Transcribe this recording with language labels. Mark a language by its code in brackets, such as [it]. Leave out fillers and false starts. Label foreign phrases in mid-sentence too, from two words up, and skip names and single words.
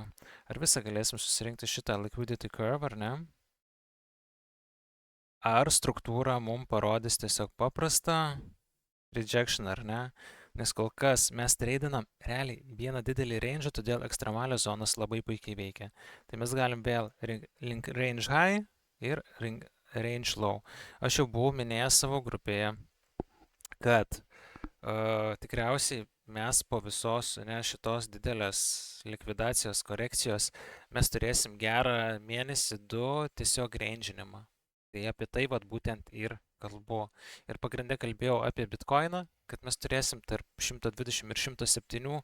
[lt] Ar visą galėsim susirinkti šitą [en] liquidity curve, [lt] ar ne? Ar struktūra mums parodys tiesiog paprastą rejection, ar ne? Nes kol kas mes treidinam realiai vieną didelį range, todėl ekstremalios zonos labai puikiai veikia. Tai mes galim vėl link [en] range high [lt] ir [en] range low. [lt] Aš jau buvau minėjęs savo grupėje, kad tikriausiai mes po visos šitos didelės likvidacijos korekcijos mes turėsim gerą mėnesį, du tiesiog reinžinimą. Tai apie tai vat būtent ir kalbu. Ir pagrindė kalbėjau apie bitkoiną, kad mes turėsim tarp 120 ir 107.